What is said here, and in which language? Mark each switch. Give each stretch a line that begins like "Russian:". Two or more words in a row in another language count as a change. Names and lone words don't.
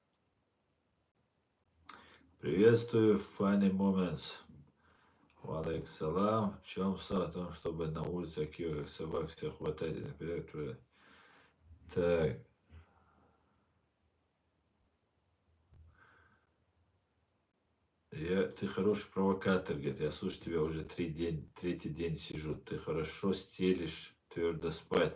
Russian: Приветствую, Funny Moments.
Arabic: وعليك السلام.
Russian: В чем суть? О том, чтобы на улице как собак всех хватать. Так. Ты хороший провокатор, говорит. Я слушаю тебя уже третий день сижу. Ты хорошо стелишь, твердо спать.